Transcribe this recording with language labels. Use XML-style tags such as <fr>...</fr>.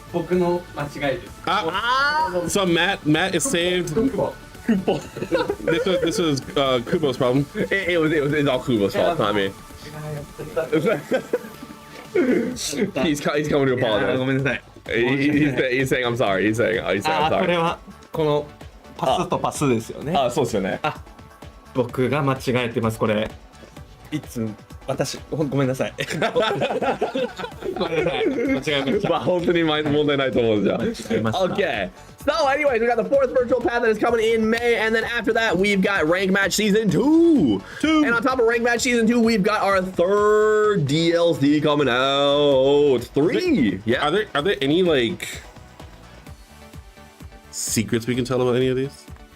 <ja>僕の間違いです。</ja> <en>So Matt is saved. This was Kubo's problem. It's all Kubo's fault, not me. He's coming to apologize.</en> <ja>ごめんなさい。</ja> <en>He's saying I'm sorry. He's saying I'm</en> <ja>これ</ja> <en>sorry.</en> <ja>はこのパスとパスですよね。そうですよね。僕が間違えてますこれ。いつ私ごめんなさい。ごめんなさい。間違えました。まあ本当に問題ないと思うじゃん。</ja> <en>Okay. So, anyways, we got the fourth virtual path that is coming in May, and then after that, we've got Rank Match Season 2. And on top of Rank Match Season 2, we've got our third DLC coming out. 3. Yeah. Are there any like secrets we can tell about any of these?</en>